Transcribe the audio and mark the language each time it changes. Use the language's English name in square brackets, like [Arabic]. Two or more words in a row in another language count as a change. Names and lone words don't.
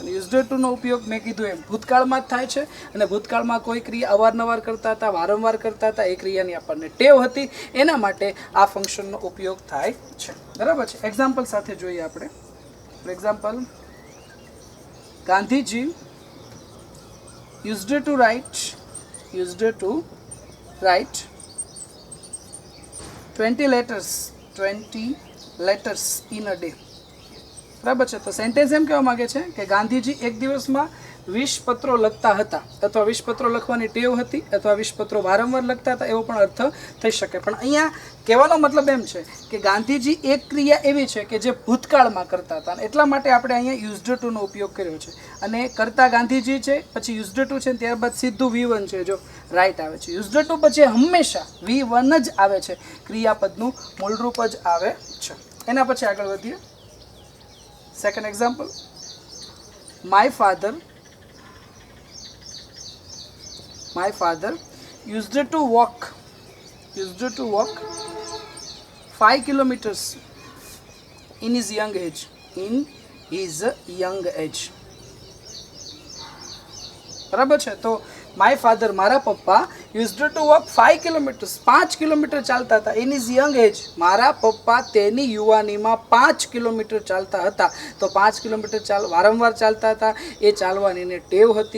[Gujarati] અને યુઝડ ટુનો ઉપયોગ મેં કીધું એમ ભૂતકાળમાં જ થાય છે. અને ભૂતકાળમાં કોઈ ક્રિયા અવારનવાર કરતા હતા, વારંવાર કરતા હતા, એ ક્રિયાની આપણને ટેવ હતી, એના માટે આ ફંક્શનનો ઉપયોગ થાય છે. બરાબર છે. એક્ઝામ્પલ સાથે જોઈએ આપણે. [English] for example, [Gujarati] ગાંધીજી [English] used to write 20 letters in a day. [Gujarati] બરાબર છે. તો સેન્ટેન્સ એમ કહેવા માંગે છે કે ગાંધીજી એક દિવસમાં 20 પત્રો લખતા હતા, અથવા 20 પત્રો લખવાની ટેવ હતી, અથવા 20 પત્રો વારંવાર લખતા હતા, એવો પણ અર્થ થઈ શકે. પણ અહીંયા કહેવાનો મતલબ એમ છે કે ગાંધીજી એક ક્રિયા એવી છે કે જે ભૂતકાળમાં કરતા હતા, એટલા માટે આપણે અહીંયા યુઝડ ટુનો ઉપયોગ કર્યો છે. અને કરતા ગાંધીજી છે, પછી [English] used to [Gujarati] છે, ત્યારબાદ સીધું V1 છે, જો રાઈટ આવે છે. [English] used to [Gujarati] પછી હંમેશા V1 જ આવે છે, ક્રિયાપદનું મૂળરૂપ જ આવે છે. એના પછી આગળ વધીએ. [English] second example, my father used to walk 5 kilometers in his young age. [Gujarati] બરાબર છે. તો [English] my father, [Gujarati] મારા પપ્પા, [English] used to walk 5 kilometers, [Gujarati] 5 કિલોમીટર ચાલતા હતા. [English] in his young age, [Gujarati] મારા પપ્પા તેની યુવાનીમાં 5 કિલોમીટર ચાલતા હતા. તો 5 કિલોમીટર વારંવાર ચાલતા હતા, એ ચાલવાની એને ટેવ હતી.